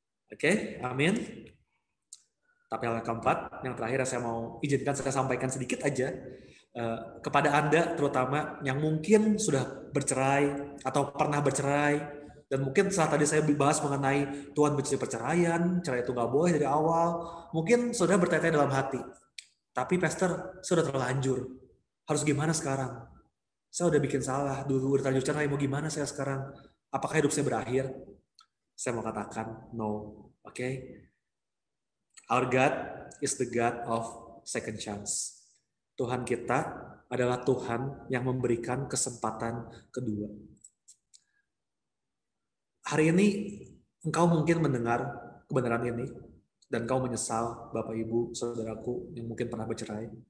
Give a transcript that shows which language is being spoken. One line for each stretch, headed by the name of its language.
Indonesian: Oke, amin. Tapi hal yang keempat, yang terakhir saya mau izinkan saya sampaikan sedikit aja kepada Anda terutama yang mungkin sudah bercerai atau pernah bercerai, dan mungkin saat tadi saya bahas mengenai Tuhan benci perceraian, cerai itu nggak boleh dari awal, mungkin saudara bertanya dalam hati, tapi pastor sudah terlanjur, harus gimana sekarang? Saya udah bikin salah dulu, udah terlanjur cerai, mau gimana saya sekarang? Apakah hidup saya berakhir? Saya mau katakan no. Okay?
English: Our God is the God of second chance.
Indonesian: Tuhan kita adalah Tuhan yang memberikan kesempatan kedua. Hari ini engkau mungkin mendengar kebenaran ini dan engkau menyesal, Bapak Ibu, saudaraku yang mungkin pernah bercerai.